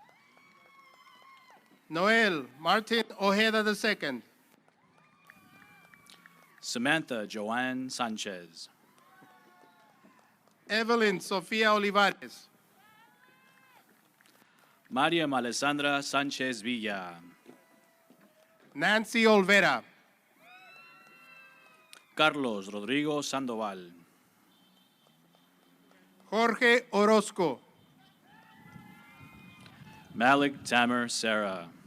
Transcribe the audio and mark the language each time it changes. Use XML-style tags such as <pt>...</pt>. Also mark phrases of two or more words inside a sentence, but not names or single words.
<en>Noel Martin Ojeda II. Samantha Joanne Sanchez. Evelyn Sofia Olivares. Maria Alessandra Sanchez Villa. Nancy Olvera. Carlos Rodrigo Sandoval. Jorge Orozco. Malik Tamer Sarah.</en>